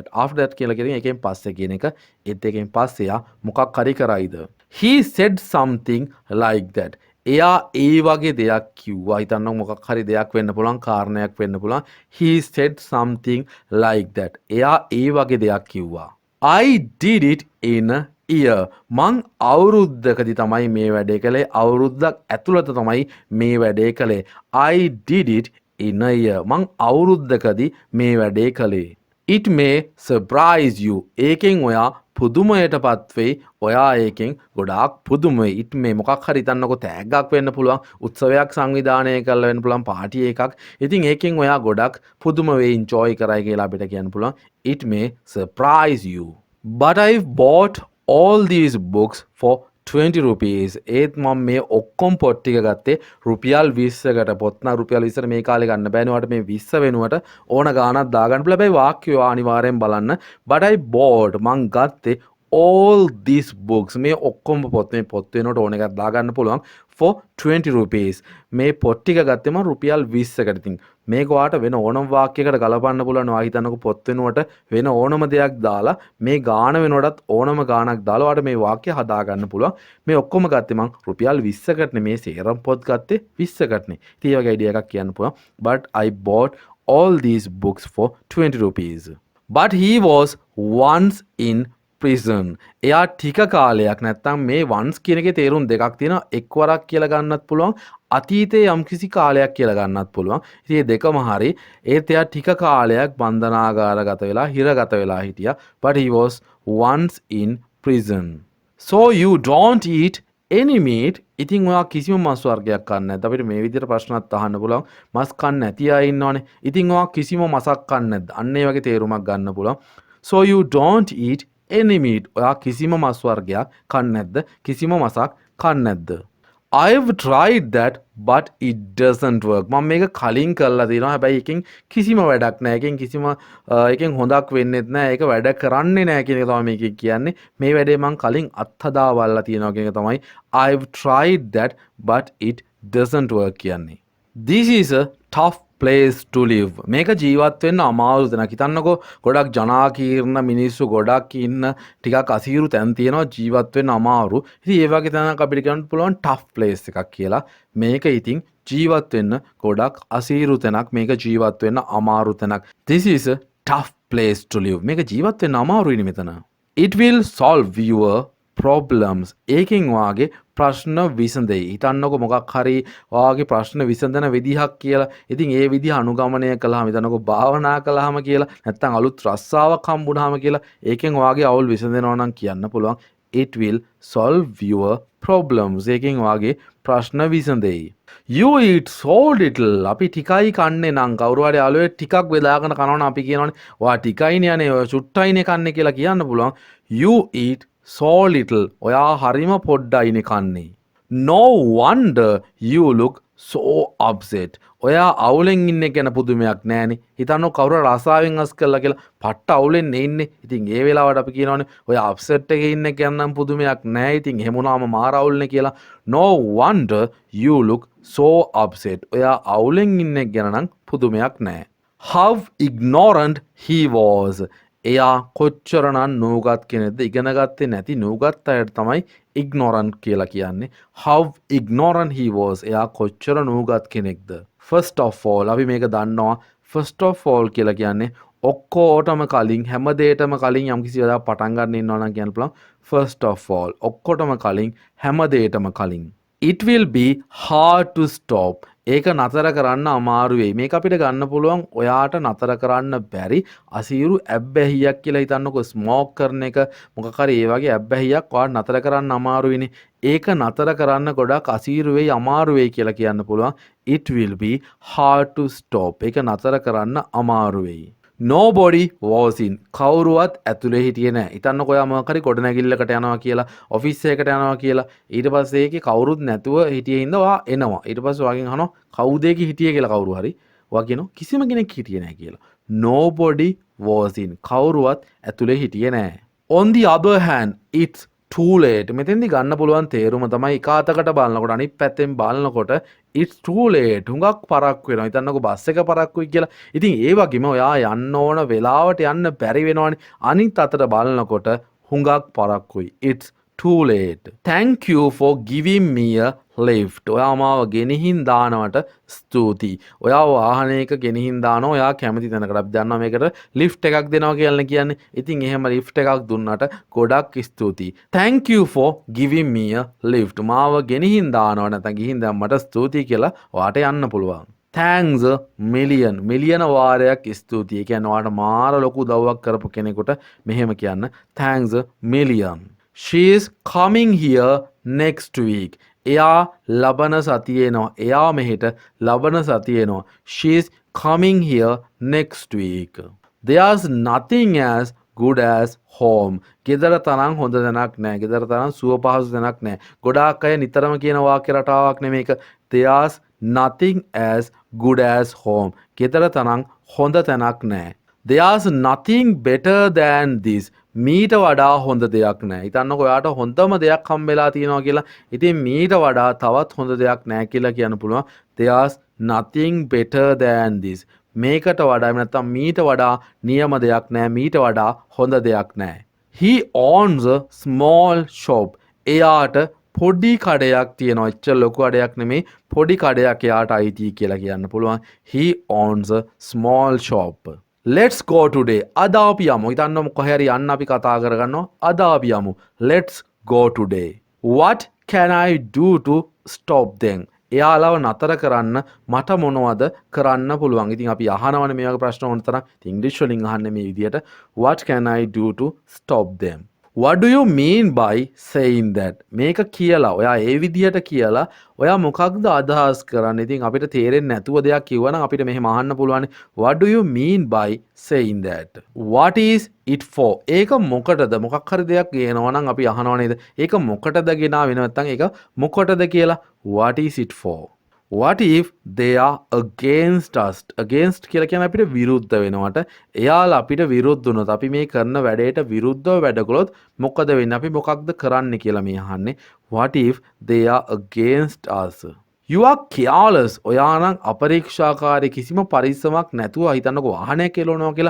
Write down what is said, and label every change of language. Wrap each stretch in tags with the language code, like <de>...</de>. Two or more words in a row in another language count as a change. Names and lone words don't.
<en>After that</en> <si>කියලා කියන්නේ එකෙන් පස්සේ කියන එක. ඒත් එකෙන් පස්සේ එයා මොකක් හරි කරයිද?</si> <en>He said something like that.</en> <si>එයා ඒ වගේ දෙයක් කිව්වා. හිතන්න මොකක් හරි දෙයක් වෙන්න පුළුවන්, කාරණයක් වෙන්න පුළුවන්.</si> <en>He said something like that.</en> <si>එයා ඒ වගේ දෙයක් කිව්වා.</si> <en>I did it in a year.</en> <si>මං අවුරුද්දකදී තමයි මේ වැඩේ කළේ. අවුරුද්දක් ඇතුළත තමයි මේ වැඩේ කළේ.</si> <en>I did it in a year.</en> <si>මං අවුරුද්දකදී මේ වැඩේ කළේ.</si> <en>It may surprise you.</en> <si>ඒකෙන් ඔයා පුදුමයට පත්වෙයි. ඔයා ඒකෙන් ගොඩාක් පුදුමයි.</si> <en>It may</en> <si>මොකක් හරි හිතන්නකො තෑග්ගක් වෙන්න පුළුවන්. උත්සවයක් සංවිධානය කරලා වෙන්න පුළුවන්. පාටි එකක්. ඉතින් ඒකෙන් ඔයා ගොඩක් පුදුම වෙයි, enjoy කරයි කියලා අපිට කියන්න පුළුවන්.</si> <en>It may surprise you. But I bought all these books for 20 rupees.</en> <si>ඒත් මම මේ ඔක්කොම පොත් ටික ගත්තේ රුපියල් 20කට. පොත් නම් රුපියල් 20ට මේ කාලේ ගන්න බෑනේ. ඔයාලට මේ 20 වෙනුවට ඕන ගාණක් දාගන්න පුළුවන්. හැබැයි වාක්‍යය අනිවාර්යෙන් බලන්න.</si> <en>But I bought</en> <si>මං ගත්තේ</si> <en>all these books.</en> <si>මේ ඔක්කොම පොත් මේ පොත් වෙනුවට ඕන එකක් දාගන්න පුළුවන්</si> <en>for 20 rupees.</en> <si>මේ පොත් ටික ගත්තේ මම රුපියල් 20කට. ඉතින් මේක ඔයාට වෙන ඕනම වාක්‍යයකට ගලපන්න පුළුවන්. ඔයා හිතන්නකො පොත් වෙනුවට වෙන ඕනම දෙයක් දාලා මේ ගාණ වෙනුවටත් ඕනම ගාණක් දාලා ඔයාට මේ වාක්‍ය හදා ගන්න පුළුවන්. මේ ඔක්කොම ගත්තේ මං රුපියල් 20කටනේ. මේ සේරම පොත් ගත්තේ 20කටනේ. ඉතින් ඒ වගේ අයිඩියා එකක් කියන්න පුළුවන්.</si> <en>But I bought all these books for 20 rupees. But he was once in prison.</en> <si>එයා ටික කාලයක් නැත්තම් මේ once කියන එකේ තේරුම් දෙකක් තියෙනවා. එක්වරක් කියලා ගන්නත් පුළුවන්. අතීතයේ යම්කිසි කාලයක් කියලා ගන්නත් පුළුවන්. ඉතින් මේ දෙකම හරි. ඒත් එයා ටික කාලයක් බන්ධනාගාරගත වෙලා හිරගත වෙලා හිටියා.</si> <en>But he was once in prison. So you don't eat any meat.</en> <si>ඉතින් ඔයා කිසිම මස් වර්ගයක් කන්නේ නැද්ද? අපිට මේ විදිහට ප්‍රශ්නත් අහන්න පුළුවන්. මස් කන්නේ නැති අය ඉන්නවනේ. ඉතින් ඔයා කිසිම මසක් කන්නේ නැද්ද? අන්න ඒ වගේ තේරුමක් ගන්න පුළුවන්.</si> <en>So you don't eat any meat.</en> <si>ඔයා කිසිම මස් වර්ගයක් කන්නේ නැද්ද? කිසිම මසක් කන්නේ නැද්ද?</si> <en>I've tried that but it doesn't work.</en> <si>මම මේක කලින් කරලා තියෙනවා. හැබැයි එකෙන් කිසිම වැඩක් නැහැ. එකෙන් හොඳක් වෙන්නේත් නැහැ. ඒක වැඩ කරන්නේ නැහැ කියන එක තමයි මේකේ කියන්නේ. මේ වැඩේ මම කලින් අත්හදා බලලා තියෙනවා කියන එක තමයි</si> <en>I've tried that but it doesn't work</en> <si>කියන්නේ.</si> <en>This is a tough place to live.</en> <si>මේක ජීවත් වෙන්න අමාරු තැනක්. හිතන්නකෝ ගොඩක් ජනාකීර්ණ මිනිස්සු ගොඩක් ඉන්න ටිකක් අසීරු තැන් තියෙනවා, ජීවත් වෙන්න අමාරු. ඉතින් ඒ වගේ තැනක් අපිට කියන්න පුළුවන්</si> <en>tough place</en> <si>එකක් කියලා. මේක ඉතින් ජීවත් වෙන්න ගොඩක් අසීරු තැනක්. මේක ජීවත් වෙන්න අමාරු තැනක්.</si> <en>This is a tough place to live.</en> <si>මේක ජීවත් වෙන්න අමාරුයිනේ මෙතන.</si> <en>It will solve your problems.</en> <si>ඒකෙන් වාගේ ප්‍රශ්න විසඳෙයි. හිතන්නකො මොකක් හරි වාගේ ප්‍රශ්න විසඳන විදිහක් කියලා. ඉතින් ඒ විදිහ අනුගමනය කළාම හිතන්නකො භාවනා කළාම කියලා නැත්නම් අලුත් රස්සාවක් හම්බුනහම කියලා ඒකෙන් වාගේ අවුල් විසඳනවා නම් කියන්න පුළුවන්</si> <en>it will solve your problems.</en> <si>ඒකෙන් වාගේ ප්‍රශ්න විසඳෙයි.</si> <en>You eat so little.</en> <si>අපි ටිකයි කන්නේ නම් කවුරු හරි යාළුවෙක් ටිකක් බෙදාගෙන කනවා නම් අපි කියනවානේ ඔයා ටිකයිනේ යන්නේ ඔය චුට්ටයිනේ කන්නේ කියලා කියන්න පුළුවන්.</si> <en>You eat so little.</en> <si>ඔයා හරිම පොඩ්ඩයිනේ කන්නේ.</si> <en>No wonder you look so upset.</en> <si>ඔයා අවුලෙන් ඉන්නේ ගැන පුදුමයක් නෑනේ. හිතන්නකො කවුරු රසාවෙන් අස් කළා කියලා පට්ට අවුලෙන් ඉන්නේ. ඉතින් ඒ වෙලාවට අපි කියනවානේ ඔයා අප්සෙට් එකේ ඉන්නේ ගැන පුදුමයක් නෑ. ඉතින් එහෙම වුණාම මාර අවුල්නේ කියලා.</si> <en>No wonder you look so upset.</en> <si>ඔයා අවුලෙන් ඉන්නේ ගැන නම් පුදුමයක් නෑ.</si> <en>How ignorant he was.</en> <si>එයා කොච්චරනම් නූගත් කෙනෙක්ද? ඉගෙන ගත්තේ නැති නූගත් අයට තමයි ignorant කියලා කියන්නේ.</si> <en>How ignorant he was.</en> <si>එයා කොච්චර නූගත් කෙනෙක්ද?</si> <en>First of all</en> <si>අපි මේක දන්නවා.</si> <en>First of all</en> <si>කියලා කියන්නේ ඔක්කෝටම කලින් හැමදේටම කලින් යම්කිසි වෙලාවක් පටන් ගන්න ඉන්නවා නම් කියන්න පුළුවන්</si> <en>first of all</en> <si>ඔක්කොටම කලින් හැමදේටම කලින්</si> <en>it will be hard to stop</en> <si>ඒක නතර කරන්න අමාරු වෙයි මේක අපිට ගන්න පුළුවන් ඔයාට නතර කරන්න බැරි අසීරු ඇබ්බැහියක් කියලා හිතන්නකෝ ස්මෝක් කරන එක මොකක් හරි ඒ වගේ ඇබ්බැහියක් ඔයාට නතර කරන්න අමාරුයිනේ ඒක නතර කරන්න ගොඩක් අසීරු වෙයි අමාරු වෙයි කියලා කියන්න පුළුවන්</si> <en>it will be hard to stop</en> <si>ඒක නතර කරන්න අමාරු වෙයි</si> <en>nobody was in</en> <si>කවුරුවත් ඇතුලේ හිටියේ නැහැ. හිතන්නකෝ ඔයා මොකක් හරි ගොඩනැගිල්ලකට යනවා කියලා, ඔෆිස් එකකට යනවා කියලා. ඊට පස්සේ ඒකේ කවුරුත් නැතුව හිටියේ හින්දා ඔයා එනවා. ඊට පස්සේ ඔයාගෙන් අහනවා කවුද ඒකේ හිටියේ කියලා කවුරු හරි. ඔයා කියනවා කිසිම කෙනෙක් හිටියේ නැහැ කියලා.</si> <en>nobody was in</en> <si>කවුරුවත් ඇතුලේ හිටියේ නැහැ.</si> <en>on the other hand it's too late</en> <si>මෙතෙන්දි ගන්න පුළුවන් තේරුම තමයි එක අතකට බලනකොට අනිත් පැත්තෙන් බලනකොට</si> <en>it's too late</en> <si>හුඟක් පරක්කු වෙනවා හිතන්නකෝ බස් එක පරක්කුයි කියලා ඉතින් ඒ වගේම ඔයා යන්න ඕන වෙලාවට යන්න බැරි වෙනවනේ අනිත් අතට බලනකොට හුඟක් පරක්කුයි it's</si> <en>too late thank you for giving me a lift</en> <si>ඔයා මාව ගෙනihin දානවට ස්තුතියි ඔයා වාහනයක ගෙනihin දානවා ඔයා කැමති තැනකට අපි දන්නවා මේකට ලිෆ්ට් එකක් දෙනවා කියලා කියන්නේ ඉතින් එහෙම ලිෆ්ට් එකක් දුන්නාට ගොඩක් ස්තුතියි</si> <en>thank you for giving me a lift</en> <si>මාව ගෙනihin දානවා නැත්නම් ගිහින් දැම්මට ස්තුතියි කියලා ඔයාට යන්න පුළුවන්</si> <en>thanks a million</en> <si>වාරයක් ස්තුතියි කියන්නේ ඔයාට මාර ලොකු උදව්වක් කරපු කෙනෙකුට මෙහෙම කියන්න</si> <en>thanks a million she is coming here next week</en> <si>එයා ලබන සතියේනවා එයා මෙහෙට ලබන සතියේනවා</si> <en>she is coming here next week there's nothing as good as home</en> <si>ගෙදර තරම් හොඳ තැනක් නැහැ ගෙදර තරම් සුව පහසු තැනක් නැහැ ගොඩාක් අය නිතරම කියන වාක්‍ය රටාවක් නෙමේක</si> <en>there's nothing as good as home</en> <si>ගෙදර තරම් හොඳ තැනක් නැහැ</si> <en>there's nothing better than this</en> <si>මීට වඩා හොඳ දෙයක් නැහැ. හිතන්නකෝ ඔයාට හොඳම දෙයක් හම්බෙලා තියෙනවා කියලා. ඉතින් මීට වඩා තවත් හොඳ දෙයක් නැහැ කියලා කියන්න පුළුවන්.</si> <en>There's nothing better than this.</en> <si>මේකට වඩා නැත්නම් මීට වඩා නියම දෙයක් නැහැ. මීට වඩා හොඳ දෙයක් නැහැ. He owns a small shop. එයාට පොඩි කඩයක් තියෙනවා. එච්චර ලොකු කඩයක් නෙමෙයි. පොඩි කඩයක් එයාට අයිති කියලා කියන්න පුළුවන්.</si> <en>He owns a small shop. Let's go today.</en> <si>අද අපි යමු. හිතන්න කොහේ හරි යන්න අපි කතා කරගන්නවා. අද අපි යමු.</si> <en>Let's go today. What can I do to stop them?</en> <si>එයාලව නතර කරන්න මට මොනවද කරන්න පුළුවන්? ඉතින් අපි අහනවනේ මේ වගේ ප්‍රශ්න ඕන තරම්. ඉතින් ඉංග්‍රීසි වලින් අහන්නේ මේ විදිහට.</si> <en>What can I do to stop them? What do you mean by saying that?</en> <si>මේක කියලා ඔයා ඒ විදිහට කියලා ඔයා මොකක්ද අදහස් කරන්නේ? ඉතින් අපිට තේරෙන්නේ නැතුව දෙයක් කිව්වනම් අපිට මෙහෙම අහන්න පුළුවන්.</si> <en>What do you mean by saying that? What is it for?</en> <si>ඒක මොකටද? මොකක් හරි දෙයක් ගේනවා නම් අපි අහනවා නේද? ඒක මොකටද ගෙනාවේ නැත්නම් ඒක මොකටද කියලා?</si> <en>What is it for? What if they are against us?</en> <si>Against කියලා කියන්නේ අපිට විරුද්ධ වෙනවට. එයාලා අපිට විරුද්ධ වුණොත් අපි මේ කරන වැඩේට විරුද්ධව වැඩ කළොත් මොකද වෙන්නේ? අපි මොකක්ද කරන්න කියලා මේ අහන්නේ.</si> <en>What if they are against us? You are careless.</en> <si>ඔයා නම් අපරීක්ෂාකාරී කිසිම පරිස්සමක් නැතුව හිතන්නකෝ වාහනයක් කෙලවනවා කියලා.</si>